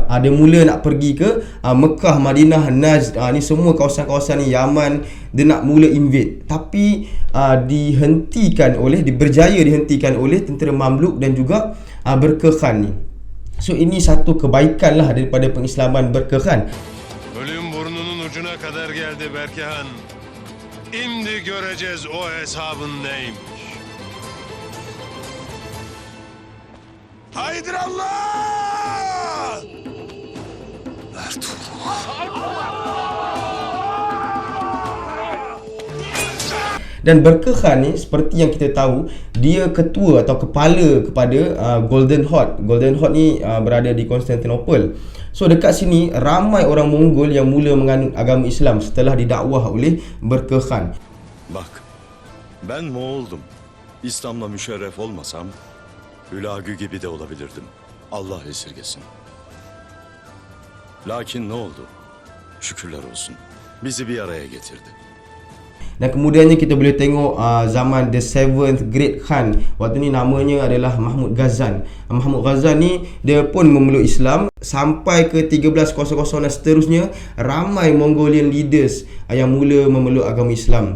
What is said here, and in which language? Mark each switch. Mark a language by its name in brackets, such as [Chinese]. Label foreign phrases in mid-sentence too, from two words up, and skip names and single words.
[Malay] Dia mula nak pergi ke Mekah, Madinah, Najd, ni semua kawasan-kawasan ni, Yaman, dia nak mula invade. Tapi berjaya dihentikan oleh tentera Mamluk dan juga Berke Khan ni. So ini satu kebaikan lah daripada pengislaman Berke Khan. [Turkish] Ölüm burnunun ucuna kadar geldi Berkehan. Şimdi göreceğiz o hesabın neymiş. Haydır Allah! [Malay] Dan Berke Khan ni seperti yang kita tahu, dia ketua atau kepala kepada Golden Horde. Golden Horde ni berada di Konstantinopel. So dekat sini ramai orang Mongol yang mula menganut agama Islam setelah didakwah oleh Berke Khan. [Turkish] Bak, ben Moğol'dum. İslam'la müşerref olmasam, Hülagü gibi de olabilirdim. Allah esirgesin. Lakin ne oldu? Şükürler olsun. Bizi bir araya getirdi. [Malay] Dan kemudiannya kita boleh tengok zaman [English] The Seventh Great Khan. [Malay] Waktu ni namanya adalah Mahmud Ghazan. Mahmud Ghazan ni dia pun memeluk Islam sampai ke 1300 dan seterusnya. Ramai [English] Mongolian leaders [Malay] yang mula memeluk agama Islam.